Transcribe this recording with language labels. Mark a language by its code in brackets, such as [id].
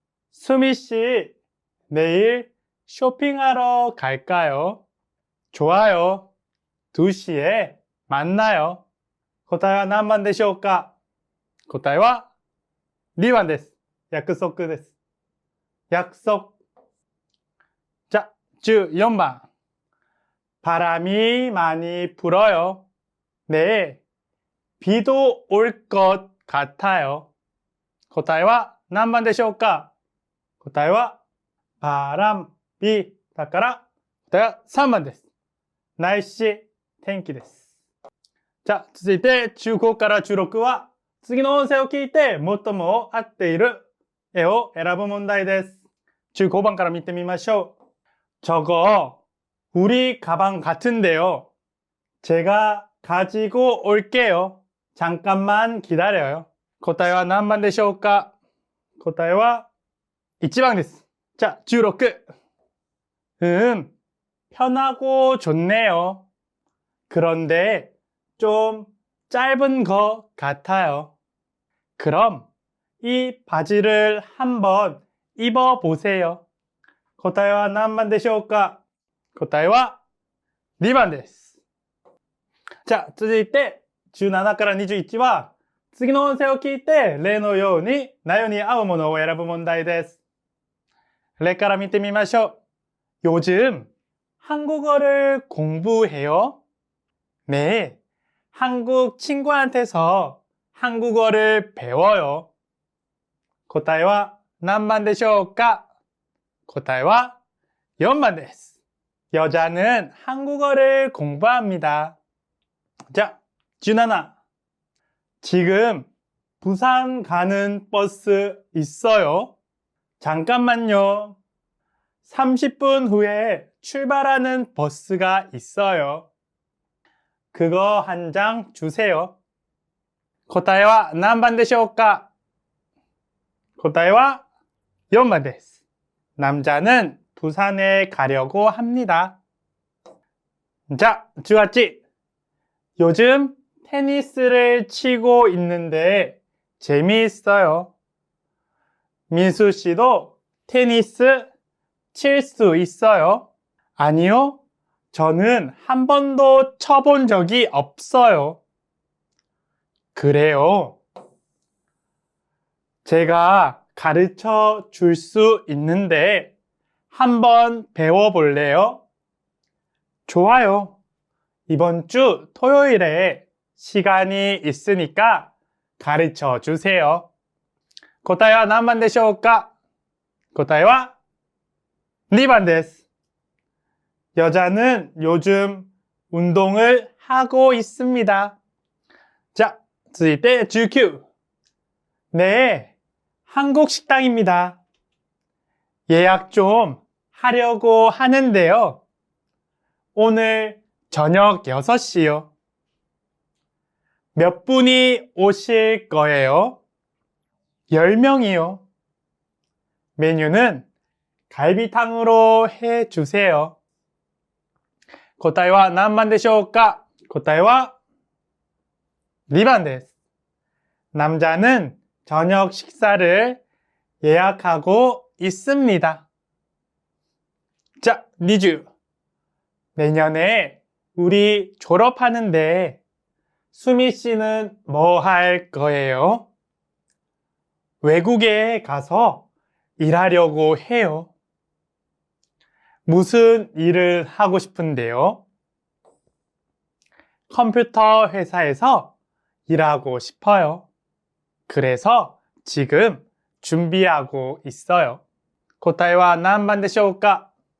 [ko] 수미 씨, 내일 쇼핑하러 갈까요? 좋아요. 2시에 만나요. [ja] 答えは何番でしょうか? 答えは2番です。約束です。約束。 [ko] 자, 14번. 바람이 많이 불어요. 네, 비도 올 것 같아요. [ja] 答えは何番でしょうか? 答えは [ko] 바람, 비. [ja] だから、答えは3番です。 날씨、天気です。じゃあ、続いて、15から16は、次の音声を聞いて、最も合っている絵を選ぶ問題です。 15번から見てみましょう。 [ko] 저거, 우리 가방 같은데요. 제가 가지고 올게요. 잠깐만 기다려요. [ja] 答えは何番でしょうか? 答えは1番です。 [ko] 자, 16. 편하고 좋네요. 그런데 좀 짧은 것 같아요. 그럼 이 바지를 한번 입어보세요. [ja] 答えは何番でしょうか?答えは2番です。 자, 続いて17から21は次の音声を聞いて例のように内容に合うものを選ぶ問題です。例から見てみましょう。 [ko] 요즘 한국어를 공부해요? 네, 한국 친구한테서 한국어를 배워요. [ja] 答えは何番でしょうか? 答えは4番です。 [ko] 여자는 한국어를 공부합니다. 자, 17. 지금 부산 가는 버스 있어요? 잠깐만요. 30분 후에 출발하는 버스가 있어요. 그거 한 장 주세요. [ja] 答えは何番でしょうか? 答えは4番です。 [ko] 남자는 부산에 가려고 합니다. 자, 18. 요즘 테니스를 치고 있는데 재미있어요. 민수 씨도 테니스 칠 수 있어요? 아니요, 저는 한 번도 쳐본 적이 없어요. 그래요? 제가 가르쳐 줄 수 있는데 한번 배워볼래요? 좋아요. 이번 주 토요일에 시간이 있으니까 가르쳐 주세요. [ja] 答えは何番でしょうか? 答えは2番です。 [ko] 여자는 요즘 운동을 하고 있습니다. 자, [ja] 続いて [ko] 19. 네, 한국 식당입니다. 예약 좀 하려고 하는데요. 오늘 저녁 6시요. 몇 분이 오실 거예요? 10명이요. 메뉴는 갈비탕으로 해주세요. [ja] 答えは何番でしょうか? 答えは2番です。 [ko] 남자는 저녁 식사를 예약하고 있습니다. 자, 20. 내년에 우리 졸업하는데 수미 씨는 뭐 할 거예요? 외국에 가서 일하려고 해요. 무슨 일을 하고 싶은데요? 컴퓨터 회사에서 일하고 싶어요. 그래서 지금 준비하고 있어요. [ja] 答えは何番でしょうか?